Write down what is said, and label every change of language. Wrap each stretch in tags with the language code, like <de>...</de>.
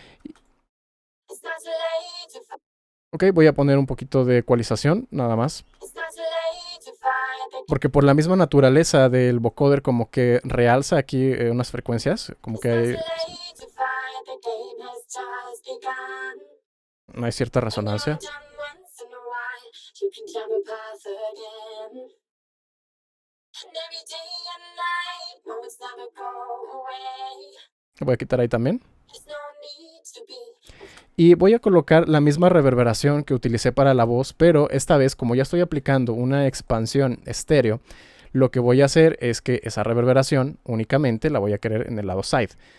<en>It's not too late to fight.</en> <es>Ok, voy a poner un poquito de ecualización, nada más.</es> <en>It's not too late to fight, the</en> <es>Porque por la misma naturaleza del vocoder como que realza aquí unas frecuencias, como que</es> <en>late to fight, the game has just begun.</en> <es>hay cierta resonancia.</es> <en>Done once in a while, you can climb a path again. And every day and night, moments never go away.</en> <es>Voy a quitar ahí también.</es> <en>There's no need to be.</en> <es>Y voy a colocar la misma reverberación que utilicé para la voz, pero esta vez, como ya estoy aplicando una expansión estéreo, lo que voy a hacer es que esa reverberación únicamente la voy a querer en el lado side.</es>